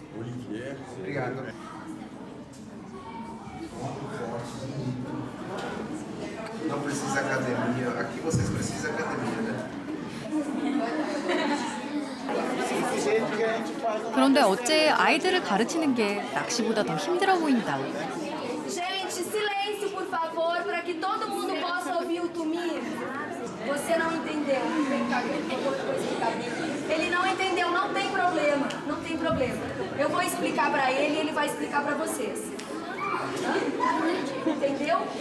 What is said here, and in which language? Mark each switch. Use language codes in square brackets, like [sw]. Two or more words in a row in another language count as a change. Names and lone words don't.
[pt] Não precisa academia. Aqui vocês precisam academia, né? [ko] 그런데 어째 아이들을 가르치는 게 낚시보다 더 힘들어 보인다. [pt] Gente, silêncio, por favor, para que todo mundo possa ouvir o Tumi. Você não entendeu. Vem cá, eu vou explicar. Ele não entendeu, não tem problema. Não tem problema. Eu vou explicar para ele e ele vai explicar para vocês. Entendeu?